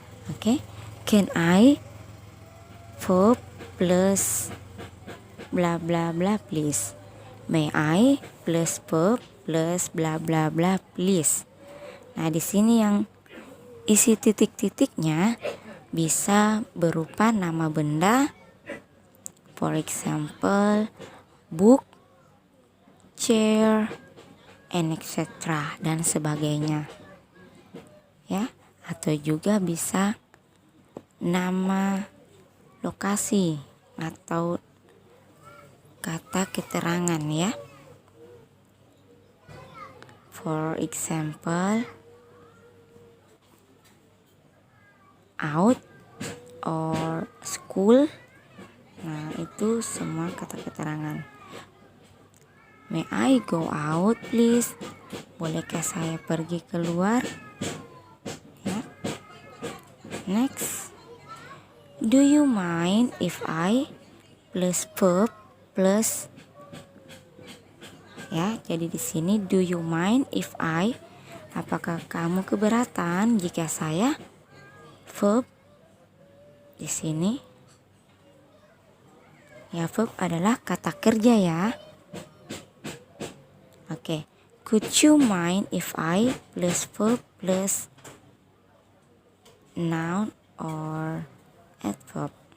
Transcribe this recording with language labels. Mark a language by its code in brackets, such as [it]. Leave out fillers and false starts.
[en] Oke, can I verb plus bla bla bla please. May I plus verb plus bla bla bla please. [id] Nah, di sini yang isi titik-titiknya bisa berupa nama benda. [en] For example, book, chair, and etc. [id] dan sebagainya. Ya, atau juga bisa nama lokasi atau kata keterangan ya. [en] For example, out or school. [id] Nah, itu semua kata keterangan. [en] May I go out please? [id] Bolehkah saya pergi keluar? Ya. Next. [en] Do you mind if I plus verb plus ya. [id] Jadi di sini [en] do you mind if I, [id] apakah kamu keberatan jika saya verb di sini. Ya, verb adalah kata kerja ya. [en] Oke, could you mind if I plus verb plus noun or adverb.